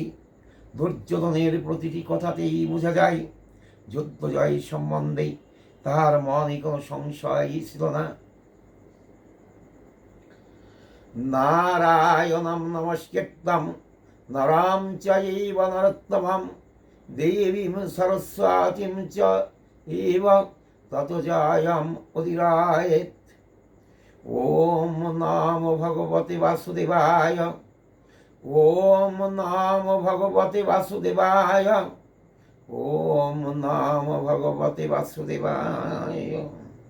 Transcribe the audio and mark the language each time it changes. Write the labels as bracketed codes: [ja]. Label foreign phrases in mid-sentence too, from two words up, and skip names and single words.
[bn] দুর্যোধনের প্রতিটি কথাতেই বোঝা যায় যুদ্ধ জয় সম্বন্ধে তাহার মনে কোনো সংশয়ই ছিল না। [sa] নারায়ণম নমস্কৃত্যং নরং চৈব নরোত্তমং দেবীং সরস্বতীং চৈব ততো জয়ং উদীরয়েৎ। ওম নমো ভগবতে বাসুদেবায়। ওম নমো ভগবতে বাসুদেবায়। ওম নমো ভগবতে বাসুদেবায়।